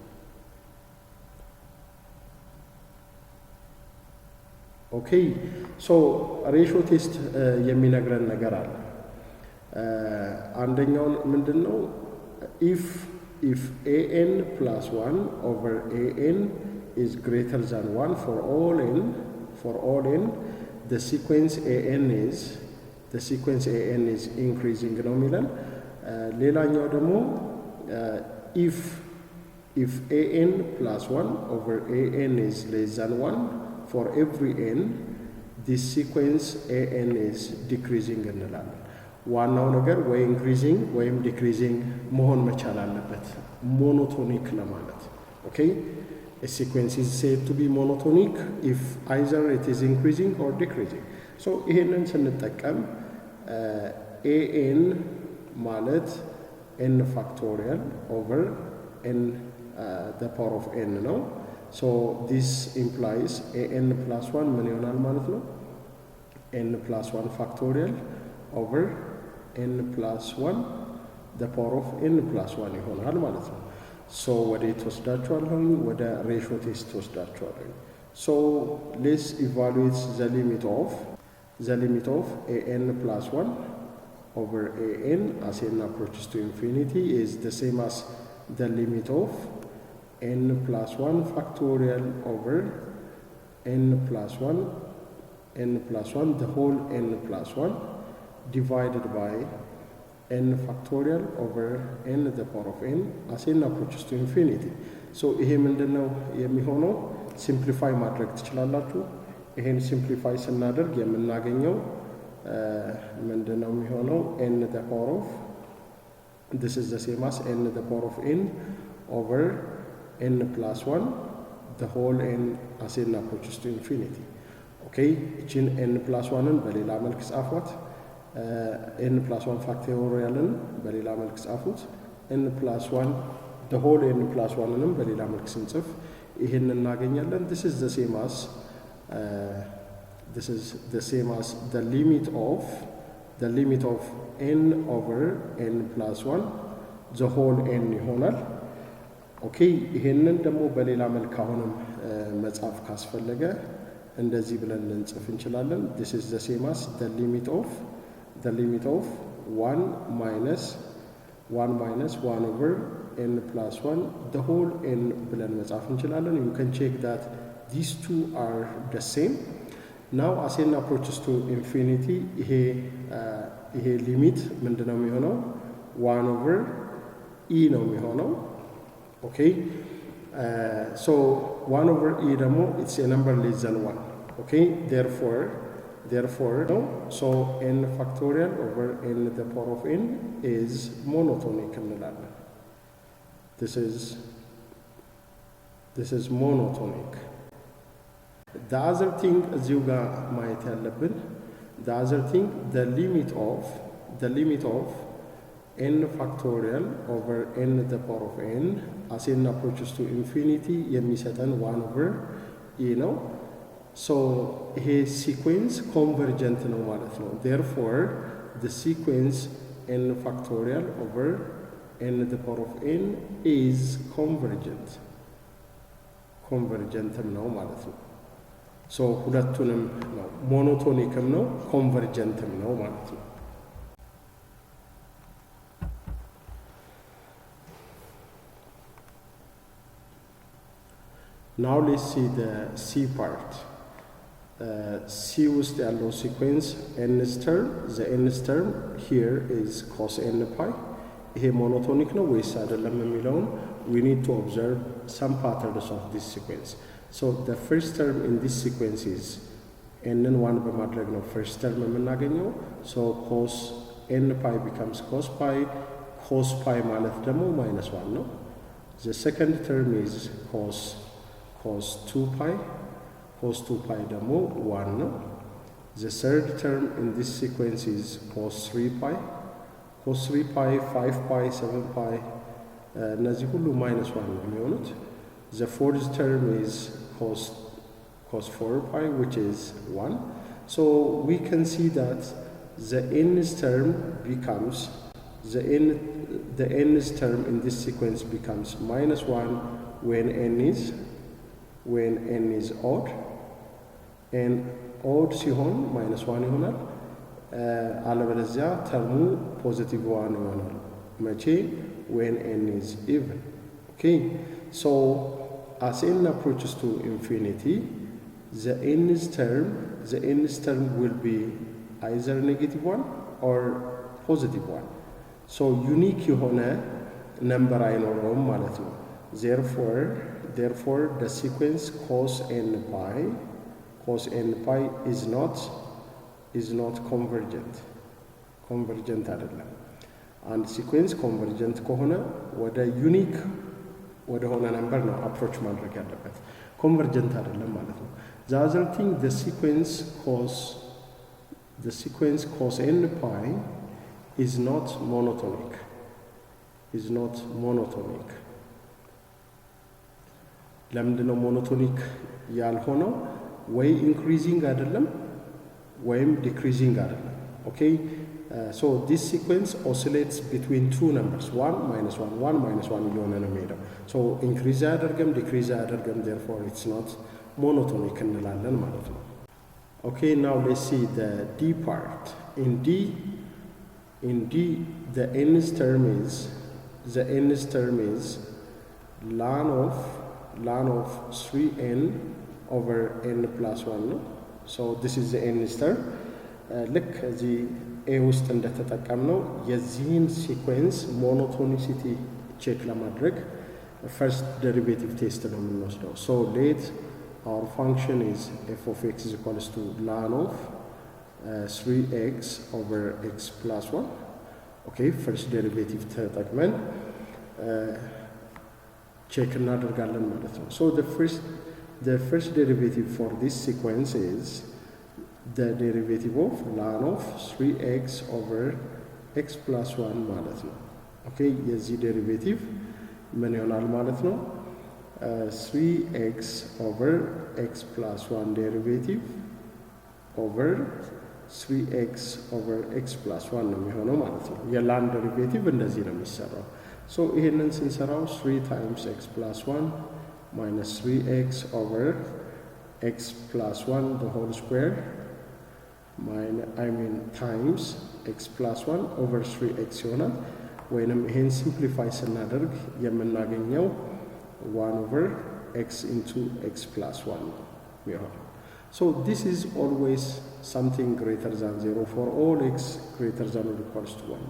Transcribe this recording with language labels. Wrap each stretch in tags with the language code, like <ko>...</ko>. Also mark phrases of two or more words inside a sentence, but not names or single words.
<en>okay so ratio test</en> <am>የሚነግረን ነገር አለ አንደኛው ምንድነው</am> <en>if an plus 1 over an is greater than 1 for all n the sequence an is increasing</en> <am>ነው የሚለን ሌላኛው ደግሞ</am> <en>if an plus 1 over an is less than 1 for every n this sequence an is decreasing</en> <am>እንላለን ዋናው ነገር ወይ ኢንክሪዚንግ ወይም ዲክሪዚንግ መሆን መቻል አለበት ሞኖቶኒክ ለማለት ኦኬ</am> <en>a sequence is said to be monotonic if either it is increasing or decreasing so</en> <am>ይሄንን ስንጠቀም</am> <en>an ማለት n factorial over n the power of n ነው so this implies an plus 1 ምን</en> <am>ይሆናል ማለት ነው</am> <en>n plus 1 factorial over n plus 1 the power of n plus 1</en> <am>ይሆናል ማለት ነው</am> <en>so</en> <am>ወደ ተወስዳችኋለሁ ወደ</am> <en>ratio test ተወስዳችኋለሁ so let's evaluate the limit of an plus 1 over an as n approaches to infinity is the same as the limit of n plus 1 factorial over n plus 1 the whole n plus 1 divided by n factorial over n to the power of n as n approaches to infinity so</en> <am>ይሄ ምንድነው የሚሆነው ሲምፕሊፋይ ማድረግ ትችላላችሁ ይሄን ሲምፕሊፋይ ስናደርግ የምናገኘው ምንድነው የሚሆነው</am> <en>n to the power of this is the same as n to the power of n over n plus 1 the whole n as n approaches to infinity okay እቺን n plus 1ን</en> <am>በሌላ መልክ ጻፏት</am> <en>n plus 1 factorialን</en> <am>በሌላ መልክ ጻፉት</am> <en>n plus 1 the whole n plus 1ንም</en> <am>በሌላ መልክ ስንጽፍ ይሄን እናገኛለን</am> <en>this is the same as the limit of n over n plus 1 the whole n</en> <am>ይሆናል ኦኬ ይሄንን ደግሞ በሌላ መልክ አሁንም መጻፍ ካስፈለገ እንደዚህ ብለን ልንጽፍ እንችላለን</am> <en>this is the same as the limit of 1 minus 1 over n plus 1 the whole n</en> <am>ብለን መጻፍ እንችላለን</am> <en>you can check that these two are the same now as n approaches to infinity</en> <am>ይሄ ሊሚት ምንድነው የሚሆነው</am> <en>1 over e</en> <am>ነው የሚሆነው</am> <en>okay so 1 over e ደግሞ it's a number less than 1 okay therefore therefore no, so n factorial over n to the power of n is monotonic እንላለን። this is monotonic. the other thing</en> <am>እዚሁ ጋር ማየት ያለብን</am> <en>the other thing the limit of n factorial over n to the power of n as n approaches to infinity የሚሰጠን 1 over e ነው። so ይሄ sequence convergent</en> <am>ነው ማለት ነው።</am> <en>therefore the sequence n factorial over n to the power of n is convergent</en> <am>ነው ማለት ነው። so ሁለቱንም ነው ሞኖቶኒክም ነው ኮንቨርጀንትም ነው ማለት ነው።</am> <en>now let's see the c part. c</en> <am>ውስጥ ያለው</am> <en>sequence nth term, the nth term here is cos n pi.</en> <am>ይሄ ሞኖቶኒክ ነው ወይስ አይደለም የሚለውን</am> <en>we need to observe some patterns of this sequence. so the first term in this sequence is n 1</en> <am>በማድረግ ነው</am> <en>first term የምናገኘው። so cos n pi becomes cos pi</en> <am>ማለት ደግሞ</am> <en>-1 ነው። the second term is cos 2 pi ደግሞ 1 ነው። the third term in this sequence is cos 3 pi 5 pi 7 pi</en> <am>እነዚህ ሁሉ</am> <en>-1</en> <am>ነው የሚሆኑት።</am> <en>the fourth term is cos 4 pi which is 1. so we can see that the nth term becomes the nth term in this sequence becomes -1 when n is odd, and odd</en> <am>ሲሆን -1 ይሆናል። አለበለዚያ ተርሙ +1 ይሆናል። መቼ?</am> <en>when n is even. okay, so as n approaches to infinity, the nth term will be either -1 or +1.</en> <am>so unique የሆነ number አይኖረውም ማለት ነው። therefore</am> <en>the sequence cos n pi is not convergent አይደለም። and sequence convergent</en> <am>ከሆነ ወደ</am> <en>unique</en> <am>ወደ ሆነ</am> <en>number ነው approach</en> <am>ማድረግ ያለበት፣</am> <en>convergent</en> <am>አይደለም ማለት ነው።</am> <en>the other thing, the sequence cos n pi is not monotonic.</en> <am>ለምንድነው ሞኖቶኒክ ያልሆነው? ወይ ኢንክሪዚንግ አይደለም ወይም ዲክሪዚንግ አይደለም።</am> <en>okay, so this sequence oscillates between two numbers 1 -1 1 -1</en> <am>እየሆነ ነው የሚሄደው።</am> <en>so</en> <am>ኢንክሪዝ አያደርግም ዲክሪዝ አያደርግም፣</am> <en>therefore it's not monotonic</en> <am>እንላለን ማለት ነው።</am> <en>okay, now let's see the d part. in d the nth term is ln of 3n over n plus 1 ነው። so this is the nth term.</en> <am>ልክ እዚህ a ውስጥ እንደተጠቀምነው የዚህን</am> <en>sequence monotonicity check ለማድረግ first derivative test</en> <am>ነው የምንወስደው።</am> <en>so let our function is f of x is equals to ln of 3x over x plus 1. okay, first derivative</en> <am>ተጠቅመን ቼክ እናደርጋለን ማለት ነው።</am> <en>so the first derivative for this sequence is the derivative of ln of 3x over x plus 1</en> <am>ማለት ነው።</am> <en>okay,</en> <am>የዚህ ዴሪቬቲቭ ምን ይሆናል ማለት ነው?</am> <en>3x over x plus 1 derivative over 3x over x plus 1</en> <am>ነው የሚሆነው ማለት ነው። የላን ዴሪቬቲቭ እንደዚህ ነው የሚሰራው።</am> <en>so</en> <am>ይሄንን ስንሰራው</am> <en>3 times x plus 1 minus 3x over x plus 1 the whole square times x plus 1 over 3x</en> <am>ይሆናል። ወይንም ይሄን ሲምፕሊፋይ ስናደርግ የምናገኘው</am> <en>1 over x into x plus 1</en> <am>ነው የሚሆነው።</am> <en>so this is always something greater than 0 for all x greater than or equals to 1.</en>